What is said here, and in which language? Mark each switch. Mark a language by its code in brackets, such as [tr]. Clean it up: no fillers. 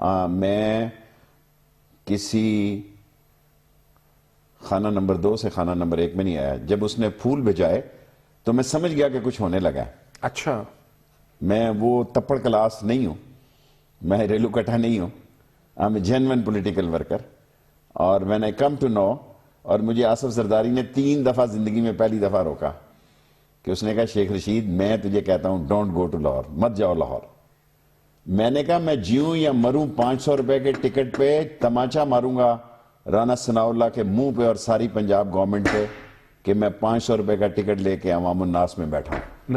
[ur] میں کسی خانہ نمبر 2 سے خانہ نمبر 1 میں نہیں آیا. جب اس نے پھول بھیجائے تو میں سمجھ گیا کہ کچھ ہونے لگا ہے. اچھا. میں وہ تپڑ کلاس نہیں ہوں، میں ریلو کٹا نہیں ہوں. [en] I'm a genuine political worker. [ur] اور [en] when I come to know، [ur] اور مجھے آصف زرداری نے 3 دفعہ زندگی میں پہلی دفعہ روکا کہ اس نے کہا شیخ رشید میں تجھے کہتا ہوں [en] don't go to Lahore, [ur] مت جاؤ لاہور. میں نے کہا میں جیوں یا مروں 500 روپے کے ٹکٹ پہ تماچا ماروں گا رانا ثناء اللہ کے منہ پہ اور ساری پنجاب گورنمنٹ پہ کہ میں 500 روپے کا ٹکٹ لے کے عوام الناس میں بیٹھا ہوں.